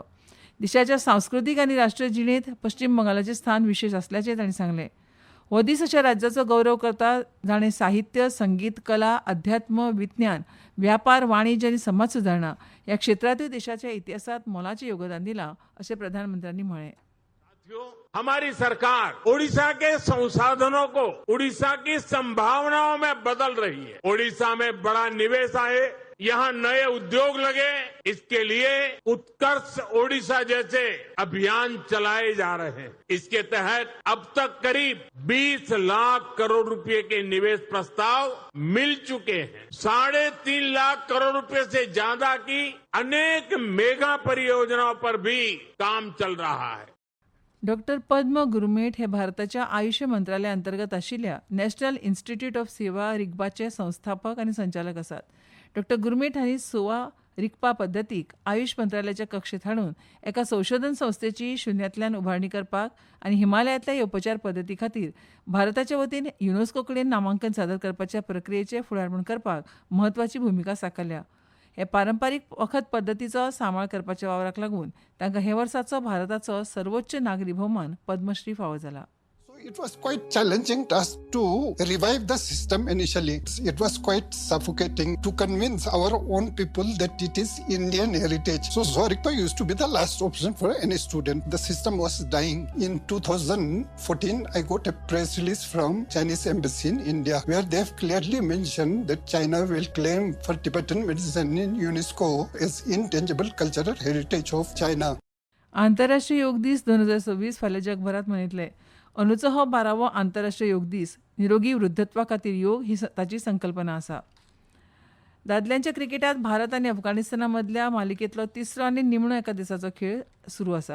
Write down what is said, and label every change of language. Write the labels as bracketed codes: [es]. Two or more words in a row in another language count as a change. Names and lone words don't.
[kok] देशाच्या सांस्कृतीक आनी राष्ट्रीय जिणेंत पश्चीम बंगालाचें स्थान विशेश आसल्याचें तांणी सांगलें. हो दीस अशा राज्याचो गौरव करता जाणें साहित्य, संगीत, कला, अध्यात्म, विज्ञान, व्यापार, वाणिज्य आनी समाज सुदारणा ह्या क्षेत्रांतूय देशाच्या इतिहासांत मोलाचें योगदान दिलां अशें प्रधानमंत्र्यांनी म्हळें. [hi] हमारी सरकार ओडिशा के संसाधनों को ओडिशा की संभावनाओं में बदल रही है. ओडिशा में बड़ा निवेश आए, यहाँ नए उद्योग लगे, इसके लिए उत्कर्ष ओडिशा जैसे अभियान चलाए जा रहे हैं. इसके तहत अब तक करीब 20 लाख करोड़ रुपए के निवेश प्रस्ताव मिल चुके हैं. 3.5 लाख करोड़ रुपए से ज्यादा की अनेक मेगा परियोजनाओं पर भी काम चल रहा है. [kok] डॉक्टर पद्म गुरुमेठ हे भारताच्या आयुष मंत्रालया अंतर्गत आशिल्ल्या नॅशनल इन्स्टिट्यूट ऑफ सेवा रिग्पाचे संस्थापक आनी संचालक आसात. डॉक्टर गुरुमेठ हांणी सेवा रिग्पा पद्दतीक आयुष मंत्रालयाच्या कक्षेत हाडून एका संशोधन संस्थेची शुन्यांतल्यान उभारणी करपाक आनी हिमालयांतल्या ह्या उपचार पद्दती खातीर भारताच्या वतीन युनेस्को कडेन नामांकन सादर करपाच्या प्रक्रियेचें फुडारपण करपाक म्हत्वाची भुमिका साकारल्या. हे पारंपारीक वखद पद्दतीचो सांबाळ करपाच्या वावराक लागून तांकां हे वर्साचो भारताचो सर्वोच्च नागरी भोवमान पद्मश्री फावो जाला. [en] It was quite challenging task to revive the system initially. It was quite suffocating to convince our own people that it is Indian heritage. So Zorikpa used to be the last option for any student. The system was dying. In 2014, I got a press release from Chinese embassy in India where they have clearly mentioned that China will claim for Tibetan medicine in UNESCO as intangible cultural heritage of China. [kok] आंतरराष्ट्रीय योग दीस 2026 फाल्यां जगभरात मनयतले. अंदूचो हो 12वो आंतरराष्ट्रीय योग दीस निरोगी वृद्धत्वा खातीर योग ही ताची संकल्पना आसा. दादल्यांच्या क्रिकेटांत भारत आनी अफगाणिस्ताना मदल्या मालिकेंतलो तिसरो आनी निमणो एका दिसाचो खेळ सुरू आसा.